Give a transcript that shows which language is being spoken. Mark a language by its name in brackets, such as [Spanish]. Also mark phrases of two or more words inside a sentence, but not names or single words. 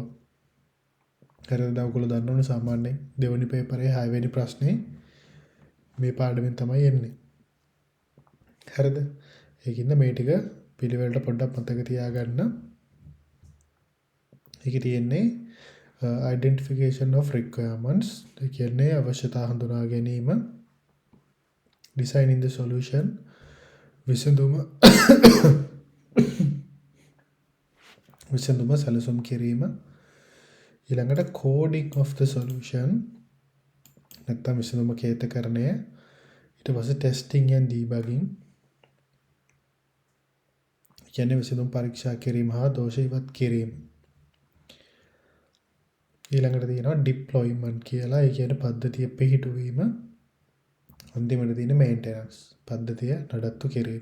[Sinhala] හරිද? ඔයගොල්ලෝ දන්නවනේ සාමාන්‍යයෙන් දෙවෙනි පේපරේ 6 වෙනි ප්‍රශ්නේ මේ පාඩමෙන් තමයි එන්නේ. හරිද? ඒකින්ද මේ ටික පිළිවෙලට පොඩ්ඩක් මතක තියාගන්න. ඒකේ තියෙන්නේ [English] identification of requirements. [Sinhala] ඒ කියන්නේ අවශ්‍යතා හඳුනා ගැනීම, [English] designing the solution, [Sinhala] විසඳුම සැලසුම් කිරීම, ඊළඟට [English] coding of the solution [Sinhala] නැත්නම් විසඳුම කේතකරණය, ඊට පස්සේ [English] testing and debugging [Sinhala] කියන්නේ විසඳුම් පරීක්ෂා කිරීම හා දෝෂ ඉවත් කිරීම. ඊළඟට තියෙනවා deployment කියලා. ඒ කියන්නේ පද්ධතිය පිහිටුවීම. අන්තිමට තියෙන maintenance පද්ධතිය නඩත්තු කිරීම.